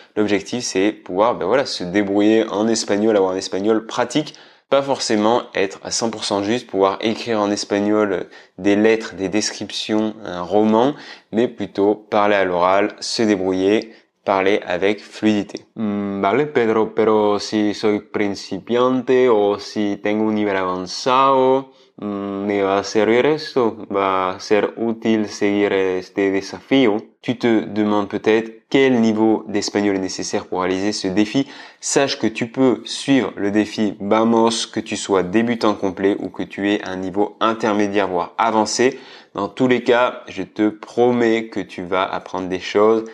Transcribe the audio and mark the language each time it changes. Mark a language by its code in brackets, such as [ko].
[fr] L'objectif, c'est pouvoir se débrouiller en espagnol, avoir un espagnol pratique. Pas forcément être à 100% juste, pouvoir écrire en espagnol des lettres, des descriptions, un roman, mais plutôt parler à l'oral, se débrouiller, parler avec fluidité. [es] Vale, Pedro, pero si soy principiante o si tengo un nivel avanzado, ¿me va a servir esto? ¿Va a ser útil seguir este desafío? [fr] Tu te demandes peut-être quel niveau d'espagnol est nécessaire pour réaliser ce défi. Sache que tu peux suivre le défi Vamos, que tu sois débutant complet ou que tu aies un niveau intermédiaire voire avancé. Dans tous les cas, je te promets que tu vas apprendre des choses.